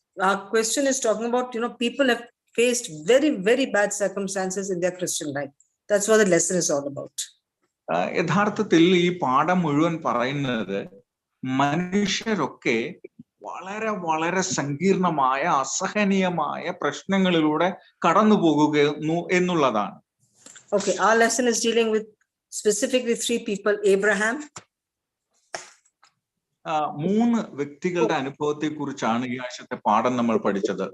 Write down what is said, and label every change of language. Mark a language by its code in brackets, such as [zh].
[en] Our question is talking about, people have faced very, very bad circumstances in their Christian life. That's what the lesson is all about. [ml] യഥാർത്ഥത്തിൽ ഈ പാഠം മുഴുവൻ പറയുന്നത് മനുഷ്യരൊക്കെ വളരെ വളരെ സങ്കീർണമായ അസഹനീയമായ പ്രശ്നങ്ങളിലൂടെ കടന്നു പോകുന്നു എന്നുള്ളതാണ്. [en] Okay, our lesson is dealing with specifically 3 people: Abraham. [ml] 3 വ്യക്തികളുടെ അനുഭവത്തെ കുറിച്ചാണ് ഈ ആഴ്ചത്തെ പാഠം നമ്മൾ പഠിച്ചത്.